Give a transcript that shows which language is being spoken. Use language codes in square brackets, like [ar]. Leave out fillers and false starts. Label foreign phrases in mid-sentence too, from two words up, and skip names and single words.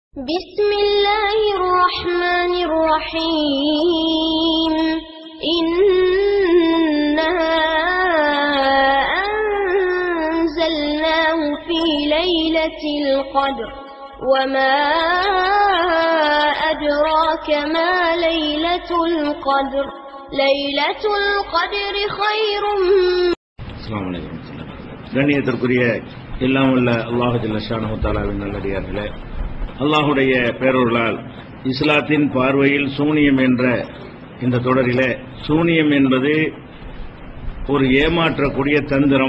[ar] بسم الله الرحمن الرحيم إنا أنزلناه في ليلة القدر وما أدراك ما ليلة القدر ليلة القدر خير. السلام عليكم. [ta] கண்ணியத்திற்குரிய எல்லாம் உள்ள அல்லாஹ் [ar] جل شأنه [ta] தஆலாவின் நல்லடியார்களே, அல்லாஹுடைய பேரருளால் இஸ்லாத்தின் பார்வையில் சூனியம் என்ற இந்த தொடரிலே சூனியம் என்பது ஒரு ஏமாற்றக்கூடிய தந்திரம்.